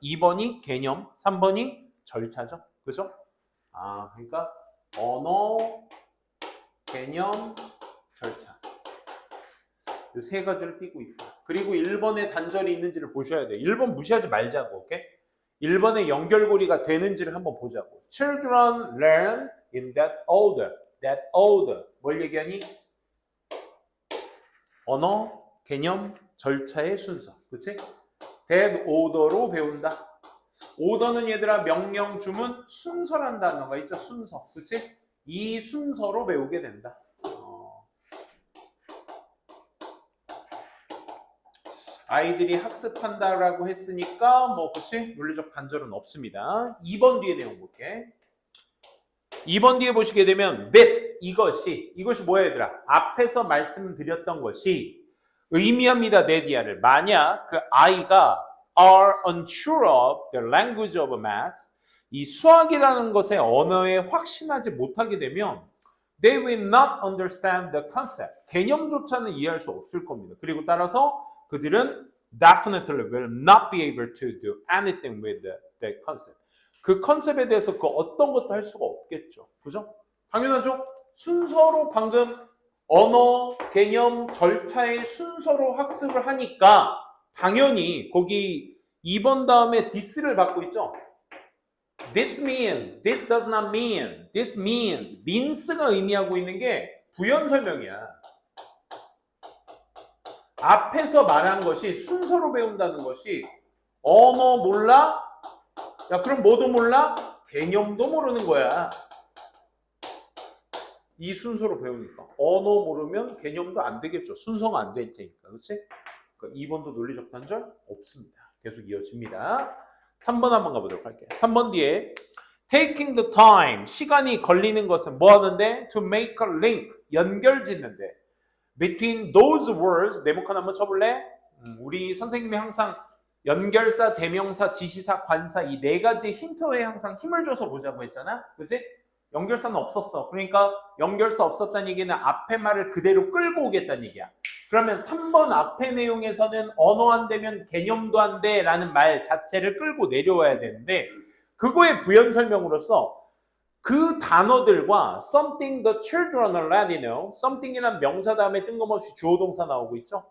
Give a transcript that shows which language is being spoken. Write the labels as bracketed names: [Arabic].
[Korean] 2번이 개념, 3번이 절차죠. 그죠? 아, 그러니까 언어, 개념, 절차. 이 세 가지를 띄고 있다. 그리고 1번에 단절이 있는지를 보셔야 돼요. 1번 무시하지 말자고, 오케이? 1번에 연결고리가 되는지를 한번 보자고. [English] Children learn in that order. That order. [Korean] 뭘 얘기하니? 언어, 개념, 절차의 순서. 그치? that order로 배운다. 오더는 얘들아 명령, 주문, 순서란 단어가 있죠. 순서. 그치? 이 순서로 배우게 된다. 아이들이 학습한다라고 했으니까 뭐 그치? 논리적 단절은 없습니다. 2번 뒤에 내용 볼게. 2번 뒤에 보시게 되면 this, 이것이 뭐야 얘들아? 앞에서 말씀드렸던 것이 의미합니다. 네디아를. 만약 그 아이가 [English] are unsure of the language of math, [Korean] 이 수학이라는 것의 언어에 확신하지 못하게 되면 [English] they will not understand the concept. [Korean] 개념조차는 이해할 수 없을 겁니다. 그리고 따라서 그들은 [English] definitely will not be able to do anything with the concept. [Korean] 그 컨셉에 대해서 그 어떤 것도 할 수가 없겠죠. 그죠? 당연하죠? 순서로 방금 언어, 개념, 절차의 순서로 학습을 하니까 당연히 거기 2번 다음에 this를 받고 있죠. [English] This means, this does not mean, this means, [Korean] means가 의미하고 있는 게 부연 설명이야. 앞에서 말한 것이 순서로 배운다는 것이 언어 몰라? 야 그럼 뭐도 몰라? 개념도 모르는 거야. 이 순서로 배우니까. 언어 모르면 개념도 안 되겠죠. 순서가 안 될 테니까. 그렇지? 그러니까 2번도 논리적 단절 없습니다. 계속 이어집니다. 3번 한번 가보도록 할게요. 3번 뒤에 [English] taking the time, [Korean] 시간이 걸리는 것은 뭐 하는데? [English] to make a link, [Korean] 연결 짓는데 [English] between those words, [Korean] 네모칸 한번 쳐볼래? 우리 선생님이 항상 연결사, 대명사, 지시사, 관사 이 네 가지 힌트에 항상 힘을 줘서 보자고 했잖아. 그치? 연결사는 없었어. 그러니까 연결사 없었다는 얘기는 앞에 말을 그대로 끌고 오겠다는 얘기야. 그러면 3번 앞에 내용에서는 언어 안 되면 개념도 안 돼 라는 말 자체를 끌고 내려와야 되는데 그거의 부연 설명으로서 그 단어들과 [English] something the children already know, [Korean] something이란 명사 다음에 뜬금없이 주어 동사 나오고 있죠.